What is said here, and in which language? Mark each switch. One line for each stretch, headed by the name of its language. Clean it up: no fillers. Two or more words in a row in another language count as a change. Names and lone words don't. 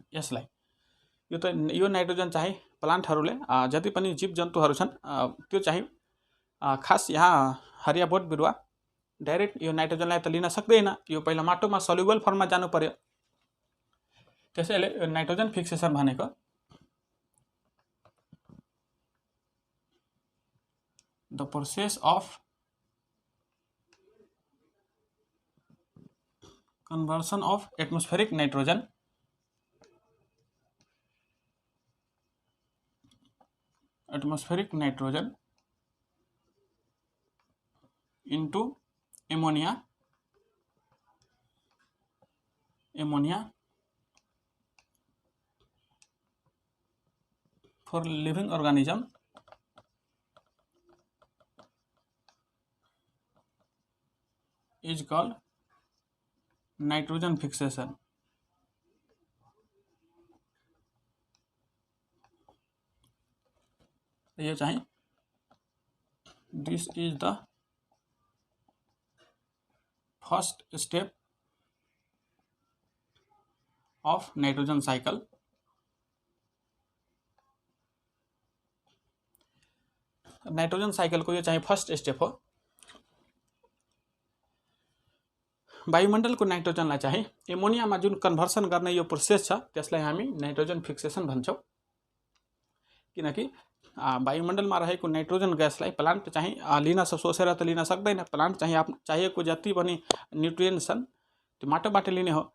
Nepali: यसलाई यो नाइट्रोजन चाहिँ प्लान्टहरूले जति पनि जीव जन्तुहरू छन् त्यो चाहिँ खास यहाँ हरिया बोट बिरुवा डाइरेक्ट यो नाइट्रोजनलाई त लिन सक्दैन, यो पहिला माटोमा
English: soluble formमा
Nepali: जानु पर्यो। त्यसैले यो
English: nitrogen fixation
Nepali: भनेको
English: the process of conversion of atmospheric nitrogen into ammonia for living organism is called nitrogen fixation.
Nepali: ये चाहिए
English: this is the first step of nitrogen cycle. nitrogen cycle
Nepali: को ये चाहिए
English: first step
Nepali: हो। वायुमण्डलको नाइट्रोजनलाई चाहिँ एमोनियामा जुन कन्भर्सन गर्ने यो प्रोसेस छ त्यसलाई हामी नाइट्रोजन फिक्सेसन भन्छौँ। किनकि वायुमण्डलमा रहेको नाइट्रोजन ग्यासलाई प्लान्ट चाहिँ लिन सोचेर त लिन सक्दैन, प्लान्ट चाहिँ चाहिएको जति पनि न्युट्रिएन्ट्स छन् त्यो माटोबाट लिने हो।